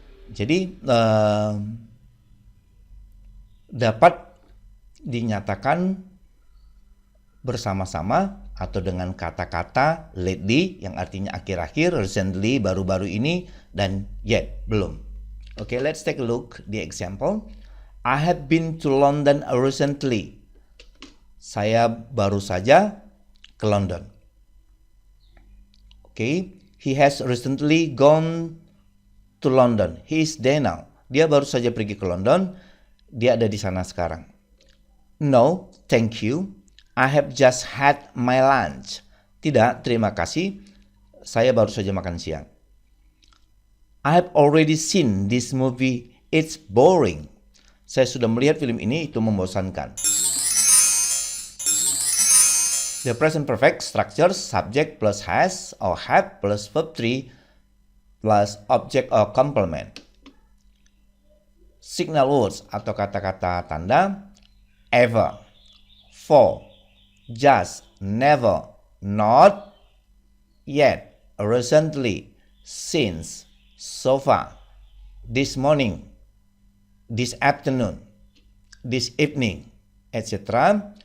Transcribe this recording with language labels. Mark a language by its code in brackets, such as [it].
[id] Jadi dapat dinyatakan bersama-sama atau dengan kata-kata lately yang artinya akhir-akhir, recently baru-baru ini, dan yet belum. [en] Okay, let's take a look the example. I have been to London recently. [id] Saya baru saja ke London. [en] Okay, he has recently gone to London. He is there now. [id] Dia baru saja pergi ke London. Dia ada di sana sekarang. [en] No, thank you. I have just had my lunch. [id] Tidak, terima kasih. Saya baru saja makan siang. [en] I have already seen this movie. It's boring. [id] Saya sudah melihat film ini, itu membosankan. [en] The present perfect structure subject plus has or have plus verb 3 plus object or complement. Signal words [id] atau kata-kata tanda [en] ever, for, just, never, not, yet, recently, since, so far, this morning, this afternoon, this evening, etc.